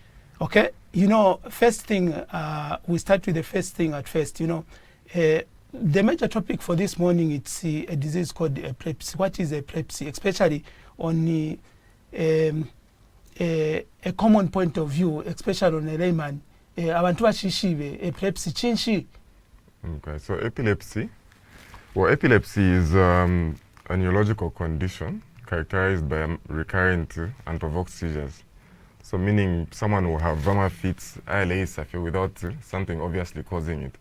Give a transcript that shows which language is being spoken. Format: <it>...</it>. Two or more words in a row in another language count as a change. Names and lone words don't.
<en>Okay, you know, first thing, we start with the first thing at first. You know, the major topic for this morning, it's a disease called epilepsy. What is epilepsy? Especially on a common point of view, especially on a layman.</en> <bem>Abantu bashishibe epilepsy chinshi.</bem> <en>Okay, so epilepsy is a neurological condition characterized by recurrent unprovoked seizures. So meaning someone will have VAMA fits, ILA without something obviously causing it.</en>